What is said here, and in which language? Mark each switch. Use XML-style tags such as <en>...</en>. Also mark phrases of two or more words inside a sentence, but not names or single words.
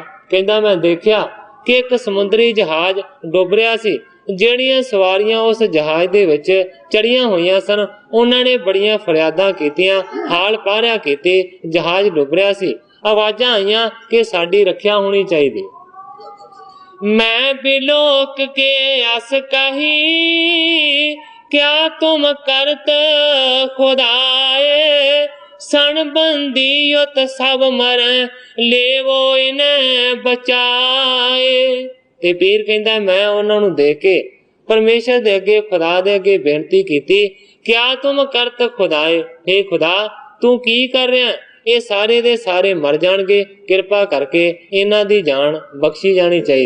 <pa>ਕਹਿੰਦਾ ਮੈਂ ਦੇਖਿਆ ਕਿ ਇੱਕ ਸਮੁੰਦਰੀ ਜਹਾਜ਼ ਡੁੱਬ ਰਿਹਾ ਸੀ। ਜਿਹੜੀਆਂ ਸਵਾਰੀਆਂ ਉਸ ਜਹਾਜ਼ ਦੇ ਵਿੱਚ ਚੜੀਆਂ ਹੋਈਆਂ ਸਨ ਉਹਨਾਂ ਨੇ ਬੜੀਆਂ ਫਰਿਆਦਾਂ ਕੀਤੀਆਂ, ਹਾਲ ਪਾਰਿਆ ਕੀਤੇ। ਜਹਾਜ਼ ਡੁੱਬ ਰਿਹਾ ਸੀ। ਆਵਾਜ਼ਾਂ ਆਈਆਂ ਕਿ ਸਾਡੀ ਰੱਖਿਆ ਹੋਣੀ ਚਾਹੀਦੀ।</pa> <bra>मैं बिलोक के अस कही, क्या तुम करत खुदाए, सन बंदियत सब मरे, लेवो इन्हें बचाए।</bra> <pa>ਤੇ ਪੀਰ ਕਹਿੰਦਾ ਮੈਂ ਉਹਨਾਂ ਨੂੰ ਦੇਖ ਕੇ ਪਰਮੇਸ਼ਰ ਦੇ ਅੱਗੇ, ਖੁਦਾ ਦੇ ਅੱਗੇ ਬੇਨਤੀ ਕੀਤੀ,</pa> <bra>क्या तुम करत खुदाए,</bra> <pa>ਹੇ ਖੁਦਾ ਤੂੰ ਕੀ ਕਰ ਰਿਹਾ? ਇਹ ਸਾਰੇ ਦੇ ਸਾਰੇ ਮਰ ਜਾਣਗੇ, ਕਿਰਪਾ ਕਰਕੇ ਇਹਨਾਂ ਦੀ ਜਾਨ ਬਖਸ਼ੀ ਜਾਣੀ ਚਾਹੀਦੀ।</pa>